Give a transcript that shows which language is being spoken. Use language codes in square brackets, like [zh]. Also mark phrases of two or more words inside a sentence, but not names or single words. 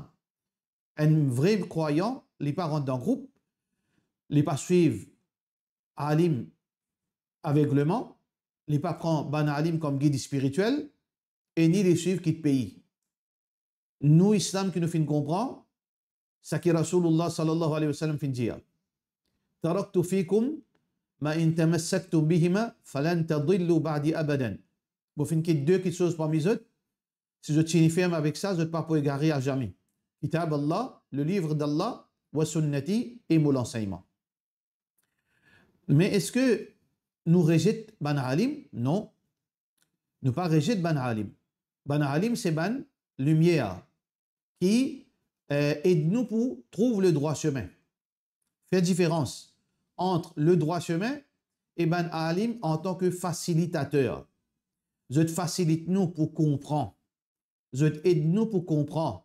[fr] Un vrai croyant, il pas rentre dans groupe, il pas suivre alim aveuglement, il pas prendre ban alim comme guide spirituel, et ni les suivre quitte pays. Nous, islam, qui nous fait comprendre, ça qui Rasulullah [ar] صلى الله عليه وسلم [fr] fait dire. [ar] تركت فيكم ما إن تمسكتم بهما فلن تضلوا بعدي أبدا. [fr] Vous faites deux petites choses parmi eux. Si je tiens ferme avec ça, je ne vais pas pour égarer à jamais. [ar] كتاب الله, [fr] le livre d'Allah, [ar] وسنتي [fr] et mon enseignement. Mais est-ce que nous rejetons ban alim? Non. Nous pas rejetons ban alim. Ban alim, c'est ban lumière qui aide-nous pour trouver le droit chemin. Fait différence entre le droit chemin et ban alim en tant que facilitateur. Je te facilite nous pour comprendre. Je aide nous pour comprendre.